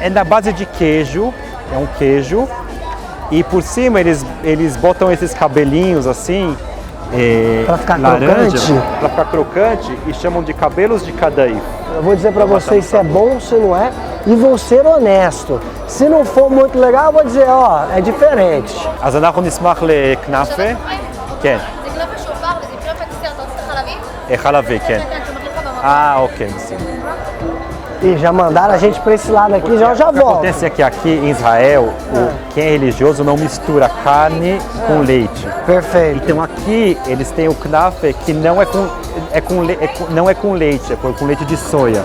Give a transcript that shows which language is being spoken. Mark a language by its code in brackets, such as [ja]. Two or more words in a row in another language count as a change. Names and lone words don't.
[pt] É da base de queijo, é um queijo. E por cima eles botam esses cabelinhos assim, Pra ficar laranja, crocante? para ficar crocante, e chamam de cabelos de cadaí. Eu vou dizer pra vocês se é bom ou se não é, e vou ser honesto. Se não for muito legal, eu vou dizer, ó, é diferente. [he] אז אנחנו נשמח לכנאפה, כן, זה קלפה שעובר וזה קלפה פטיסר, אתה רוצה חלבי? חלבי, כן. כן, שמחליף לך במקום. [pt] Ok, sim. E já mandaram a gente pra esse lado aqui, já O que volto. acontece é que aqui em Israel, quem é religioso não mistura carne com leite. Perfeito. Então aqui eles têm o knafe que não é com leite, é com leite de soia.